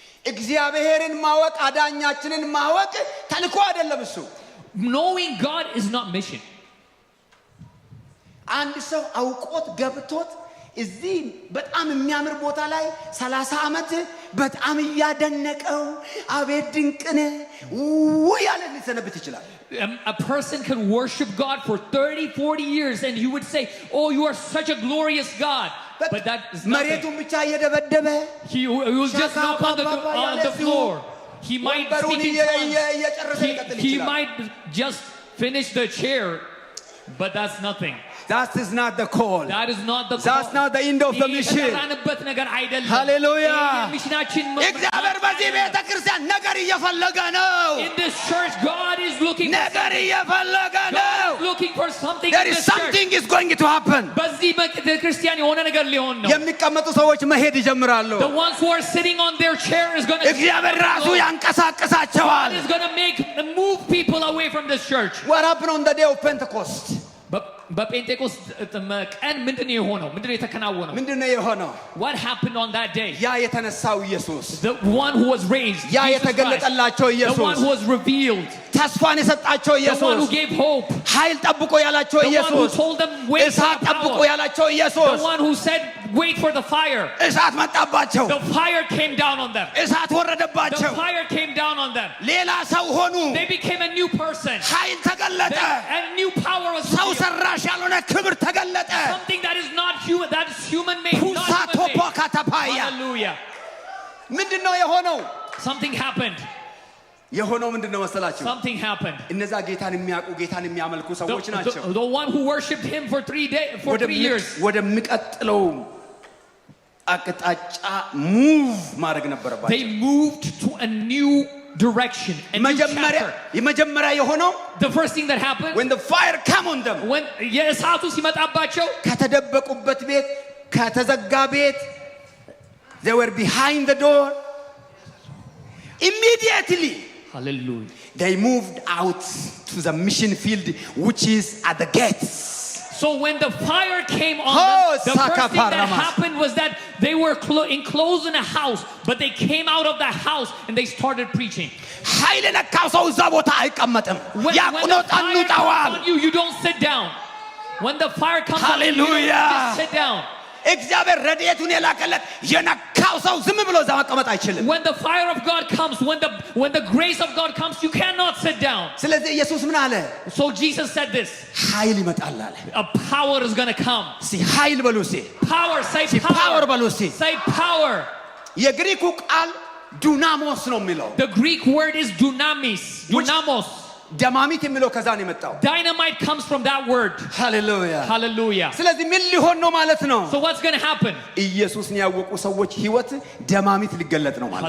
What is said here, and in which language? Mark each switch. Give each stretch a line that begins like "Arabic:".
Amharic: እግዚአብሔርን ማወቅ አዳኛችንን ማወቅ ተልኮ አይደለም እሱ
English: Knowing God is not mission.
Amharic: አንድ ሰው አውቆት ገብቶት እዚህ በጣም የሚያምር ቦታ ላይ 30 ዓመት በጣም ያደነቀው አቤት ድንቅነ ያለ ሊሰነብት ይችላል
English: A person can worship God for 30-40 years and he would say, "Oh, you are such a glorious God." But that is nothing.
Amharic: መሬቱን ብቻ እየደበደበ
English: He will just knock on the floor. He might speak in tongues. He might just finish the chair, but that's nothing. That is not the call. That is not the call. That's not the end of the mission. Hallelujah.
Amharic: እግዚአብሔር በዚህ ቤተክርስቲያን ነገር እየፈለገ ነው
English: In this church God is looking
Amharic: ነገር እየፈለገ ነው
English: looking for something There is something is going to happen
Amharic: በዚህ ቤተክርስቲያን የሆነ ነገር ሊሆን ነው የሚቀመጡ ሰዎች መሄድ ይጀምራሉ
English: The ones who are sitting on their chair is going to
Amharic: እግዚአብሔር ራሱ ያንቀሳቅሳቸዋል
English: God is going to move people away from this church What happened on the day of Pentecost
Amharic: በጴንጤቆስጥ ቀን ምንድነው የሆነው ምንድነው የተከናወነው ምንድነው የሆነው
English: What happened on that day
Amharic: ያ የተነሳው ኢየሱስ
English: The one who was raised
Amharic: ያ የተገለጠላቸው ኢየሱስ
English: The one who was revealed
Amharic: ተስፋን የሰጣቸው ኢየሱስ
English: The one who gave hope
Amharic: ኃይል ጠብቆ ያላቸው ኢየሱስ
English: The one who told them wait for the
Amharic: ጠብቆ ያላቸው ኢየሱስ
English: The one who said wait for the fire
Amharic: እሳት መጣባቸው
English: The fire came down on them
Amharic: እሳት ወረደባቸው
English: The fire came down on them
Amharic: ሌላ ሰው ሆኑ
English: They became a new person
Amharic: ኃይል ተገለጠ
English: And new power was
Amharic: ሰው ሰራሽ ያልሆነ ክብር ተገለጠ
English: Something that is not human that is human made not human made Hallelujah
Amharic: ምንድነው የሆነው
English: Something happened
Amharic: የሆነው ምንድነው መሰላችሁ
English: Something happened
Amharic: እነዛ ጌታን የሚያውቁ ጌታን የሚያመልኩ ሰዎች ናቸው
English: The one who worshipped him for 3 years
Amharic: ወደሚቀጥለው አቅጣጫ ሙቭ ማድረግ ነበረባቸው
English: They moved to a new direction, a new chapter.
Amharic: የመጀመሪያ የሆነው
English: The first thing that happened when the fire come on them when
Amharic: የእሳቱ ሲመጣባቸው ከተደበቁበት ቤት ከተዘጋ ቤት
English: they were behind the door immediately. Hallelujah. They moved out to the mission field which is at the gates. So when the fire came on them, the first thing that happened was that they were enclosed in a house, but they came out of the house and they started preaching.
Amharic: ኃይል ነካው ሰው እዛ ቦታ አይቀመጥም ያቁኖጣኑጣዋል
English: you don't sit down. When the fire comes on you, you don't just sit down.
Amharic: እግዚአብሔር ረድኤቱን የላከለት የነካው ሰው ዝም ብሎ እዛ መቀመጥ አይችልም.
English: When the fire of God comes, when the grace of God comes, you cannot sit down.
Amharic: ስለዚህ ኢየሱስ ምን አለ?
English: So Jesus said this.
Amharic: ኃይል ይመጣል አለ.
English: A power is going to come.
Amharic: ሲ ኃይል በሉ ሲ
English: power, say power.
Amharic: power በሉ ሲ
English: say power.
Amharic: የግሪኩ ቃል ዱናሞስ ነው የሚለው.
English: The Greek word is dunamis. Dunamos.
Amharic: ደማሚት የሚለው ከዛ ነው የመጣው.
English: Dynamite comes from that word. Hallelujah. Hallelujah.
Amharic: ስለዚህ ምን ሊሆን ነው ማለት ነው?
English: So what's going to happen?
Amharic: ኢየሱስን ያወቁ ሰዎች ህይወት ደማሚት ሊገለጥ ነው ማለት ነው.